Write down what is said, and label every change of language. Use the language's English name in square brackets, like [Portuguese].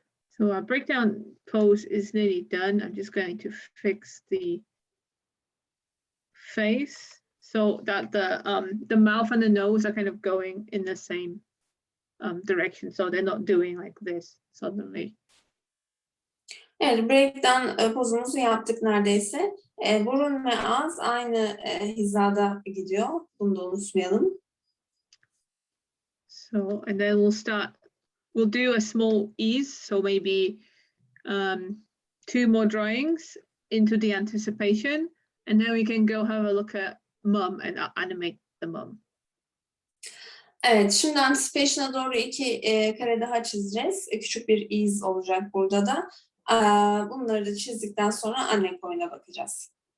[English] So our breakdown pose is nearly done. I'm just going to fix the face so that the mouth and the nose are kind of going in the same direction. So they're not doing like this suddenly. [Turkish] Evet, breakdown pozumuzu yaptık neredeyse. Burun ve ağız aynı hizada gidiyor. Bunu da unutmayalım. [English] So, and then we'll do a small ease. So maybe 2 more drawings into the anticipation. And then we can go have a look at mum and animate the mum. [Turkish] Evet, şimdi anticipation'a doğru 2 kare daha çizeceğiz. Küçük bir iz olacak burada da. Bunları da çizdikten sonra anne koyuna bakacağız.